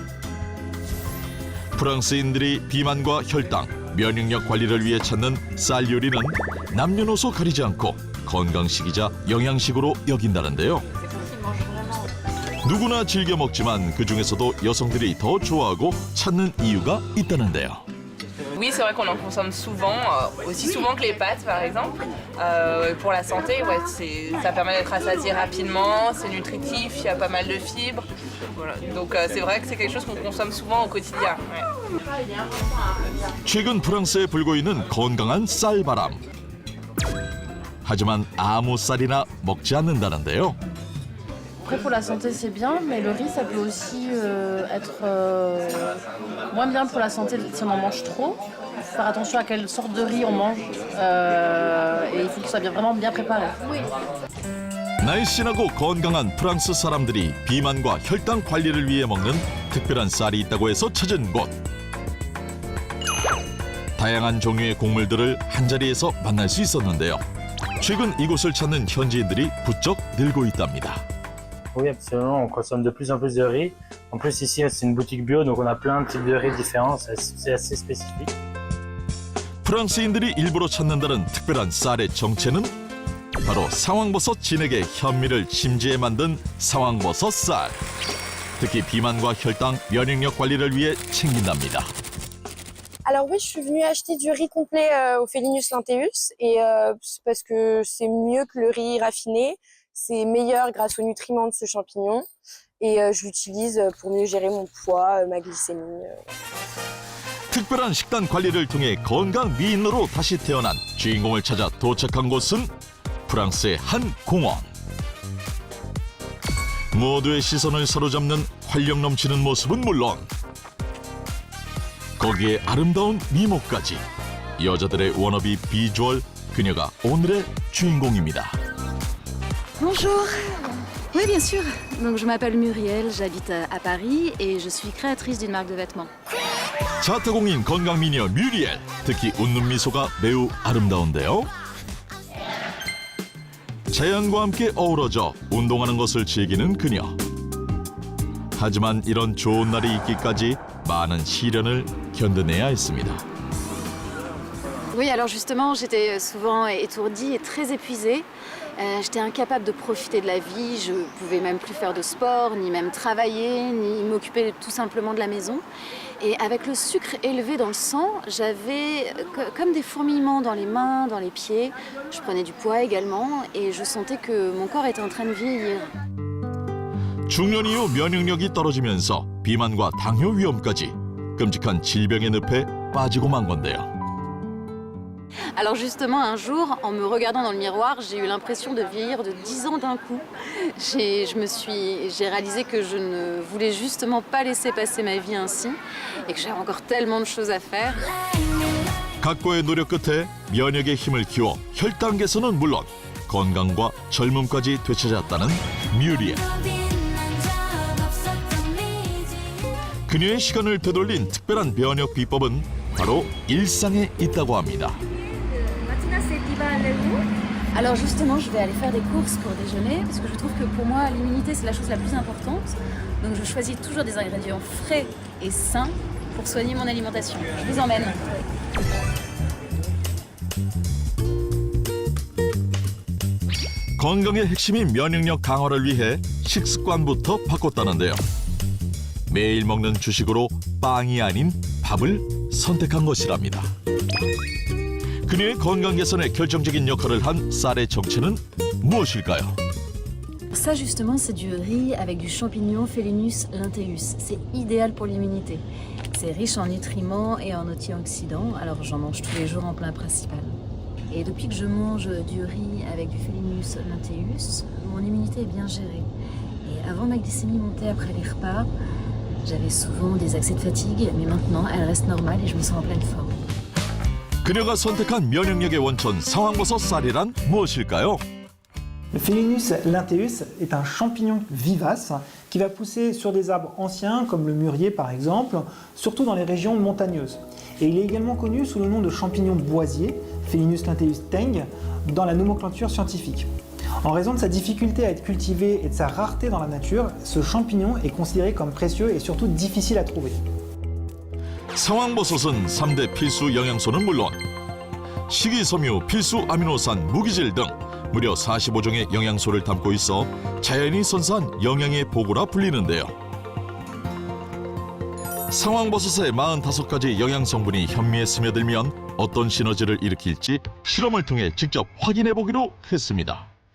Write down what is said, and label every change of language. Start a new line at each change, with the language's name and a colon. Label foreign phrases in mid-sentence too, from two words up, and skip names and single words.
Korean: 프랑스인들이 비만과 혈당, 면역력 관리를 위해 찾는 쌀 요리는 남녀노소 가리지 않고 건강식이자 영양식으로 여긴다는데요. 누구나 즐겨 먹지만 그중에서도 여성들이 더 좋아하고 찾는 이유가 있다는데요.
French: Oui, c'est vrai qu'on en consomme souvent, aussi souvent que les pâtes par exemple. Pour la santé, ouais, ça permet d'être rassasié rapidement, c'est nutritif, il y a pas mal de fibres. Voilà. Donc c'est vrai que c'est quelque chose qu'on consomme souvent au quotidien. Ouais.
Korean: 최근 프랑스에 불고 있는 건강한 쌀바람. 하지만 아무 쌀이나 먹지 않는다는데요.
French: Après, pour la santé, c'est bien, mais le riz, ça peut aussi être moins bien pour la santé si on en mange trop. Il faut faire attention à quelle sorte de riz on mange et il faut que ce soit vraiment bien préparé.
Korean: 날씬하고 건강한 프랑스 사람들이 비만과 혈당 관리를 위해 먹는 특별한 쌀이 있다고 해서 찾은 곳. 다양한 종류의 곡물들을 한자리에서 만날 수 있었는데요. 최근 이곳을 찾는 현지인들이 부쩍 늘고 있답니다.
French: Oui, absolument. On consomme de plus en plus de riz. En plus, ici, c'est une boutique bio, donc on a plein de types de riz différents. C'est assez spécifique.
Korean: 프랑스인들이 일부러 찾는다는 특별한 쌀의 정체는 바로 상황버섯 진액의 현미를 심지에 만든 상황버섯 쌀. 특히 비만과 혈당, 면역력 관리를 위해 챙긴답니다.
French: Alors oui, je suis venue acheter du riz complet au Felinus Linteus et parce que c'est mieux que le riz raffiné. C'est meilleur grâce aux nutriments de ce champignon et je l'utilise pour mieux gérer mon poids, ma glycémie.
Korean: 특별한 식단 관리를 통해 건강 미인으로 다시 태어난 주인공을 찾아 도착한 곳은 프랑스의 한 공원. 모두의 시선을 사로잡는 활력 넘치는 모습은 물론 거기에 아름다운 미모까지 여자들의 워너비 비주얼, 그녀가 오늘의 주인공입니다.
French: Bonjour. Oui, bien sûr. Donc, je m'appelle Muriel, j'habite à Paris et je suis créatrice d'une marque de vêtements.
Korean: 자타공인 건강 미녀 뮤리엘. 특히 웃는 미소가 매우 아름다운데요. 자연과 함께 어우러져 운동하는 것을 즐기는 그녀. 하지만 이런 좋은 날이 있기까지 많은 시련을 견뎌내야 했습니다.
French: Oui, alors justement, j'étais souvent étourdie et très épuisée. J'étais incapable de profiter de la vie. Je ne pouvais même plus faire de sport, ni même travailler, ni m'occuper tout simplement de la maison. Et avec le sucre élevé dans le sang, j'avais comme des fourmillements dans les mains, dans les pieds. Je prenais du poids également et je sentais que mon corps était en train de vieillir.
Korean: 중년 이후 면역력이 떨어지면서 비만과 당뇨 위험까지 끔찍한 질병의 늪에 빠지고 만 건데요.
French: Alors justement, un jour, en me regardant dans le miroir, j'ai eu l'impression de vieillir de 10 ans d'un coup. J'ai réalisé que je ne voulais justement pas laisser passer ma vie ainsi et que j'avais encore tellement de choses à faire.
Korean: 각고의 노력 끝에 면역의 힘을 키워 혈당 개선은 물론 건강과 젊음까지 되찾았다는 뮤리엘. 그녀의 시간을 되돌린 특별한 면역 비법은 바로 일상에 있다고 합니다.
French: Alors justement, je vais aller faire des courses pour déjeuner parce que je trouve que pour moi, l'immunité, c'est la chose la plus importante. Donc je choisis toujours des ingrédients frais et sains pour soigner mon alimentation. Je vous emmène.
Korean: 건강의 핵심인 면역력 강화를 위해 식습관부터 바꿨다는데요. 매일 먹는 주식으로 빵이 아닌 밥을 선택한 것이랍니다. 그녀의 건강 개선에 결정적인 역할을 한 쌀의 정체는 무엇일까요?
French: Ça justement, c'est du riz avec du champignon Phellinus linteus. C'est idéal pour l'immunité. C'est riche en nutriments et en antioxydants, alors j'en mange tous les jours en plat principal. Et depuis que je mange du riz avec du Phellinus linteus, mon immunité est bien gérée. Et avant, ma glycémie montait après les repas. J'avais souvent des accès de fatigue, mais maintenant, elle reste normale et je me sens en pleine forme.
Korean: 그녀가 선택한 면역력의 원천 상황버섯 쌀이란 무엇일까요?
French: Le Phellinus linteus est un champignon vivace qui va pousser sur des arbres anciens comme le mûrier par exemple, surtout dans les régions montagneuses. Et il est également connu sous le nom de champignon boisier, Phellinus linteus teng, dans la nomenclature scientifique. En raison de sa difficulté à être cultivé et de sa rareté dans la nature, ce champignon est considéré comme précieux et surtout difficile à trouver.
Korean: 상황버섯은 3대 필수 영양소는 물론 식이섬유, 필수 아미노산, 무기질 등 무려 45종의 영양소를 담고 있어 자연이 선사한 영양의 보고라 불리는데요. 상황버섯의 45가지 영양 성분이 현미에 스며들면 어떤 시너지를 일으킬지 실험을 통해 직접 확인해 보기로 했습니다.